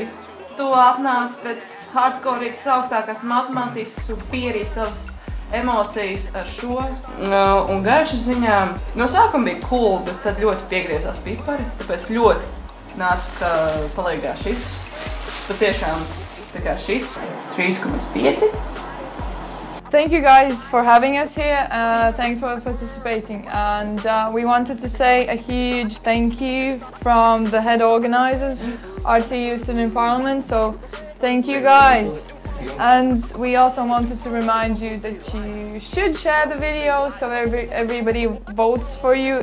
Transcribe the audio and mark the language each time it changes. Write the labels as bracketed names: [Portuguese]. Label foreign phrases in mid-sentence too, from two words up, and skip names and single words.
[Latvian] Tu atnāc pēc hardcoreīgas augstākās matemātikas un pierīja savas emocijas ar šo. Un garšas ziņā no sākuma bija cool, bet tad ļoti piegriezās pipari, tāpēc ļoti nāca palīgā šis. Patiešām tā kā šis 3,5. [English] Thank you guys for having us here. Thanks for participating. And we wanted to say a huge thank you from the head organizers, RTU Student Parliament. So thank you guys. And we also wanted to remind you that you should share the video so everybody votes for you.